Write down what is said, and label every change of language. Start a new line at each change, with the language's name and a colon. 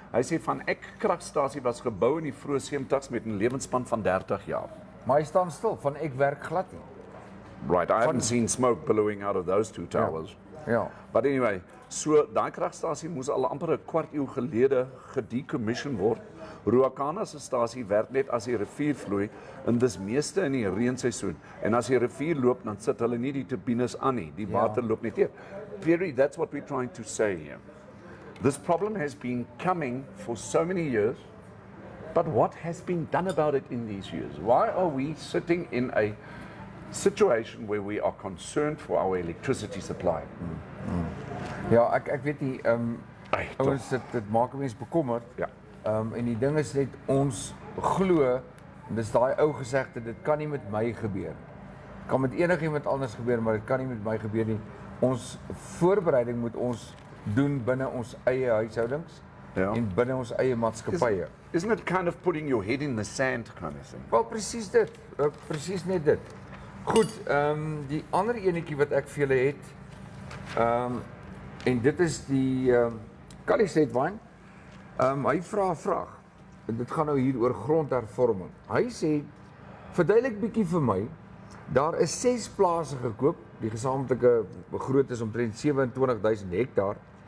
Afrikaans: Hy sê van ek kragstasie was gebou in die vroeë 70s met 'n lewensspan van 30 jaar. Maar hy staan stil, van ek werk glad nie.
English: Right, I haven't seen smoke billowing out of those two towers.
Afrikaans: Ja.
English: But anyway,
Afrikaans: so daai kragstasie moes al amper 'n kwart eeu gelede gedecommission word. Ruacana se stasie werk net as die rivier vloei en dis meeste in die reenseisoen. En as die rivier loop, dan sit hulle nie die turbines aan nie. Die water loop net deur.
English: Perry, that's what we're trying to say here. This problem has been coming for so many years, but what has been done about it in these years? Why are we sitting in a situation where we are concerned for our electricity supply?
Afrikaans: Ja, ek weet nie, Ai, ouens, dit maak 'n mens bekommerd. Ja. En die ding is net, ons glo, en dis daai ou gesegde, dit kan nie met my gebeur. Dit kan met enigiemand anders gebeur, maar dit kan nie met my gebeur nie. Ons voorbereiding moet ons doen binne ons eie huishoudings en binne ons eie maatskappye.
English: Isn't it kind of putting your head in the sand kind of thing?
Afrikaans: Wel, presies dit. Presies net dit. Goed, die ander enetjie wat ek vir julle het, en dit is die Kali Stetwine. Hy vra 'n vraag. En dit gaan nou hier oor grondhervorming. Hy sê, verduidelik bietjie vir my, daar is 6 plase gekoop, die gesamentlike grootte is omtrent 27,000 hektaar.